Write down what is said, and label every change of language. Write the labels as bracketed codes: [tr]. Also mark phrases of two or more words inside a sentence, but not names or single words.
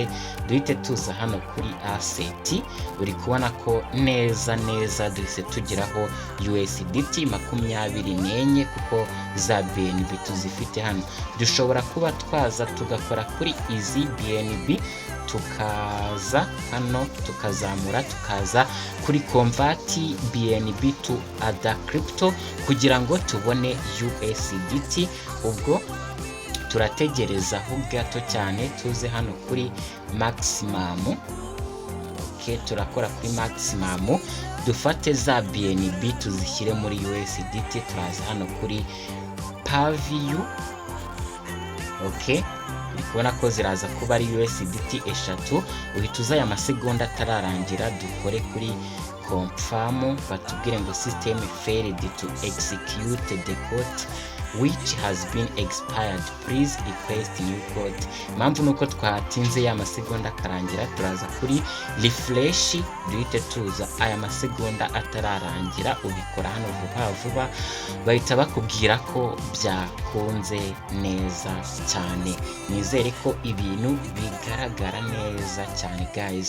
[rw] Duhite tuza hano kuri asset, uri kubona ko neza duhise tugeraho USDT 24 kuko za BNB tuzifite hano. Dushobora kuba twaza tugakora kuri izi BNB, tukaza hano tukazamura, tukaza kuri [en] convert BNB to other crypto [rw] kugira ngo tubone USDT. Ubwo turategerezaho gato cyane, tuze hano kuri maximum. Okay, turakora kuri maximum, dufate za BNB tuzishyire muri USDT. Turaza hano kuri paview. Okay, kubona ko ziraza kuba ari USDT 3. Uhita uza aya masegonda atararangira, dukore kuri confirm, batubwire ngo [en] system failed to execute the code which has been expired, please request new code. [rw] Impamvu nuko twatinze ya masegonda karangira, turaza kuri refresh, duhite tuza aya masegonda atararangira, ubikora hano vuba bahita bakubwira ko byakunze neza cyane. Nizere ko ibintu bigaragara neza cyane guys.